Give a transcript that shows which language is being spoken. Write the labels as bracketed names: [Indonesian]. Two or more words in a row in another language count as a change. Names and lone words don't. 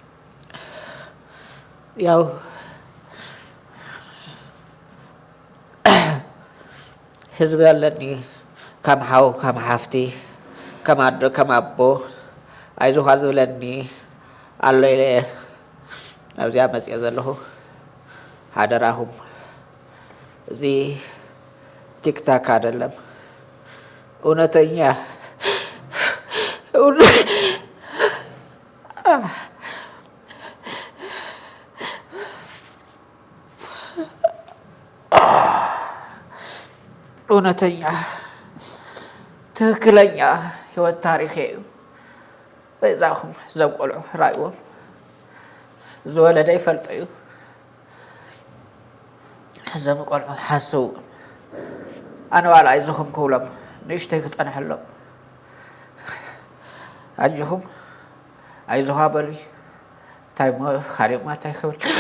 [Tigrinya] ያው ህዝቢ ኣለኒ ከም ሓው ከም ሓፍቲ ከም ኣዶ ከም ኣቦ ኣይዞኻ ዝብለኒ ኣሎ ኢለ ናብዚኣ መፅአ ዘለኹ ሓደራኹም እዚ ቲክታክ [Amharic] አይደለም እውነተኛ እውነተኛ ትክክለኛ ህይወት ታሪክ [Tigrinya] እዩ በዛኹም ዘቆልዑ ራእይዎም ዝወለደ ይፈልጦ እዩ እዞም ቆልዑ ሓስቡ ኣነ ዋላ ኣይዞኹም ክብሎም ንእሽተይ ክፀንሐሎም ኣጅኹም ኣይዞኻ በሉይ እንታይ ካሊእ ማ እንታይ ክብል